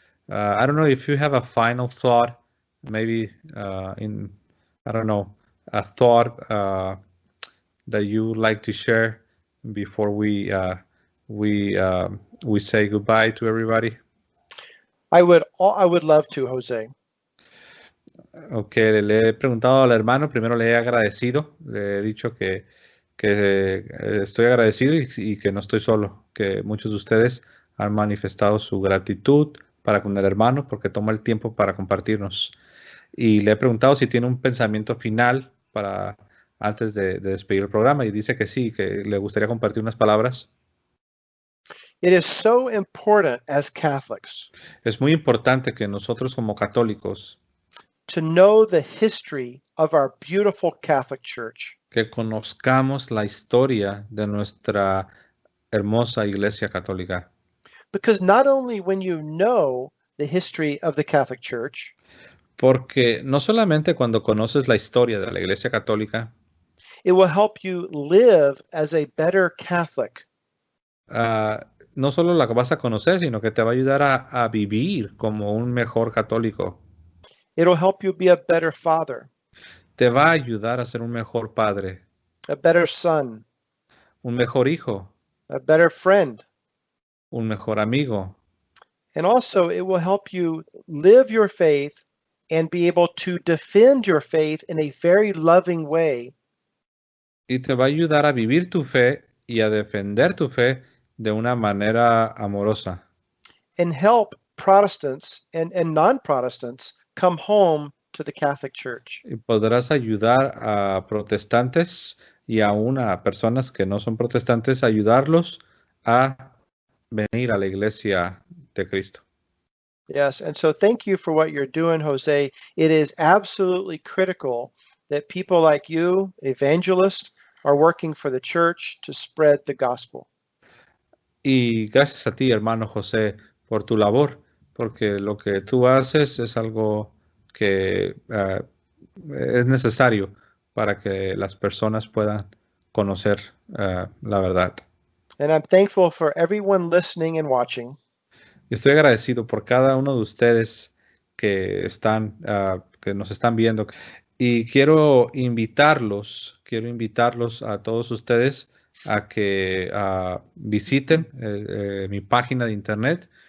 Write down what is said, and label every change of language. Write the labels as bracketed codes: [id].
[en] I don't know if you have a final thought, maybe a thought that you would like to share before we say goodbye to everybody. I would love to, Jose. [es] Ok, le he preguntado al hermano, primero le he agradecido, le he dicho que estoy agradecido y que no estoy solo, que muchos de ustedes han manifestado su gratitud para con el hermano porque toma el tiempo para compartirnos. Y le he preguntado si tiene un pensamiento final para antes de despedir el programa, y dice que sí, que le gustaría compartir unas palabras. [en] It is so important as Catholics [es] Es muy importante que nosotros como católicos [en] to know the history of our beautiful Catholic Church. [es] Que conozcamos la historia de nuestra hermosa Iglesia Católica. [en] Because not only when you know the history of the Catholic Church, [es] porque no solamente cuando conoces la historia de la Iglesia Católica, [en] it will help you live as a better Catholic. [es] No solo la vas a conocer, sino que te va a ayudar a vivir como un mejor católico. [en] It'll help you be a better father. [es] Te va a ayudar a ser un mejor padre. [en] A better son. [es] Un mejor hijo. [en] A better friend. [es] Un mejor amigo. [en] And also it will help you live your faith and be able to defend your faith in a very loving way. [es] Y te va a ayudar a vivir tu fe y a defender tu fe de una manera amorosa. [en] And help Protestants and non-Protestants come home to the Catholic Church. [es] Y podrás ayudar a protestantes y aún a personas que no son protestantes, ayudarlos a venir a la iglesia de Cristo. [en] Yes, and so thank you for what you're doing, Jose. It is absolutely critical that people like you, evangelists, are working for the church to spread the gospel. [es] Y gracias a ti, hermano José, por tu labor, porque lo que tú haces es algo que es necesario para que las personas puedan conocer la verdad. [en] And I'm thankful for everyone listening and watching. [es] Y estoy agradecido por cada uno de ustedes que que nos están viendo. Y quiero invitarlos a todos ustedes a que visiten mi página de internet.